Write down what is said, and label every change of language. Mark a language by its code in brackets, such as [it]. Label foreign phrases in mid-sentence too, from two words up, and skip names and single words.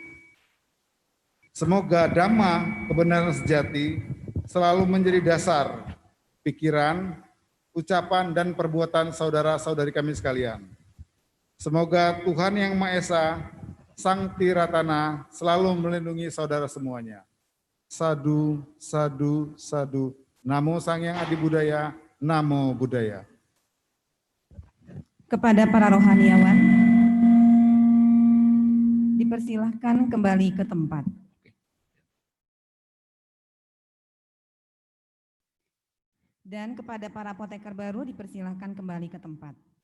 [id] Semoga Dhamma, kebenaran sejati, selalu menjadi dasar pikiran, ucapan, dan perbuatan saudara-saudari kami sekalian. Semoga Tuhan Yang Maha Esa, Sang Tiratana, selalu melindungi saudara semuanya. [pi] Sadu, sadu, sadu. Namo Sangyang Adi Budaya, Namo Buddhaya. [id] Kepada para rohaniawan, dipersilahkan kembali ke tempat. Dan kepada para apoteker baru dipersilahkan kembali ke tempat.